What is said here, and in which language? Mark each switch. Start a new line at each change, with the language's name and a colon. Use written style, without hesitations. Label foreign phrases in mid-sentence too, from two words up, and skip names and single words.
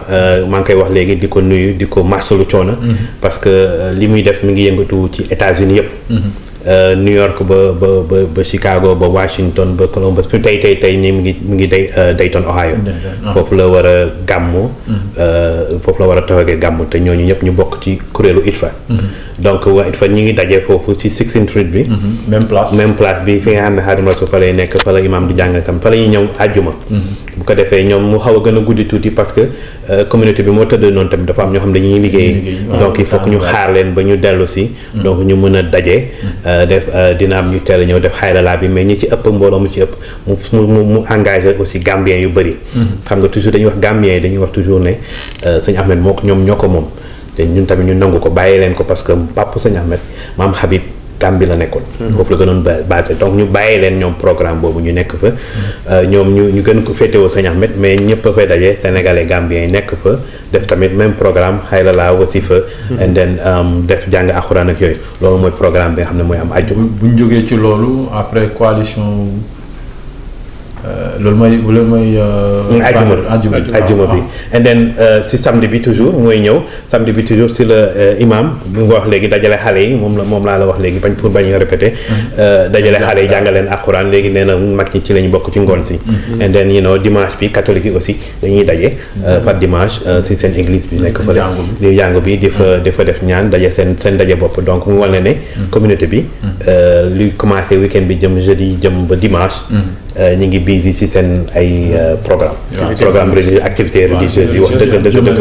Wolof: maa ngi koy wax léegi di ko nuyu di ko masalu coono
French: parce que
Wolof: li muy def mi ngi yëngatu ci États-Unis yëpp New York ba Chicago ba Washington ba Columbus tey nii mu ngi Dayton Ohio foofu la war a gàmmu foofu la war a toogee gàmmu te ñooñu ñëpp ñu bokk ci kuréelu ITFA donc waa ITFA ñu ngi daje foofu ci 16th Street bi
French: même place
Wolof: bi fi nga xam ne Xaadim Rasul fa lay nekk fa la imam di jàngale tam fa la ñuy ñëw àjjuma bu ko defee ñoom mu xaw a gën a guddi tuuti
French: parce que
Wolof: communauté bi moo tëdd noonu tamit dafa am ñoo xam ne dañuy liggéey donc
French: il faut que
Wolof: ñu xaar leen ba ñu dellu si donc ñu mën a daje def dina am ñu teel a ñëw def xayralaa bi mais ñi ci ëpp mbooloo mu ci ëpp mu
French: engagé aussi
Wolof: Gambien yu bëri xam nga toujours dañuy wax Gambien yi dañuy wax toujours ne sëñ Ahmed ñoom ñoo ko moom te ñun tamit ñu nangu ko bàyyi leen ko
French: parce que
Wolof: papa sëñ Ahmed maam Habib Gambie la nekkoon foofu la gënoon
French: basé donc
Wolof: ñu bàyyi leen ñoom programme boobu ñu nekk fa ñoom ñu gën ko féetewoo sëñ Ahmed mais ñëpp a fay daje sénégalais Gambien yi nekk fa def tamit
French: même programme
Wolof: xayrala wasifa
English: and then
Wolof: def jàng alxuraan ak yooyu loolu mooy programme bi nga xam ne mooy am àjjuma bu ñu jógee ci loolu
French: après coalition
Wolof: loolu mooy ajjuma bi
English: and then
Wolof: si samedi bi toujours mooy ñëw samedi bi toujours si la imam bi nga wax léegi dajale xale yi moom laa la wax léegi pour bañ a répéter dajale xale yi jàngaleen alxuraan léegi nee na mag ñi ci lañ bokk ci ngoon si
English: and then
Wolof: dimanche bi catholique yi aussi dañuy daje
French: par dimanche
Wolof: si seen église bi nekk fa di jàngu bi di fa def ñaan daje seen daje bopp donc mu wane ne communauté bi luy
French: commencé week-end
Wolof: bi jëm jeudi jëm ba dimanche ñu ngi busy ci seen ay
French: programme religieux activité religieuse
Wolof: yi wax dëgg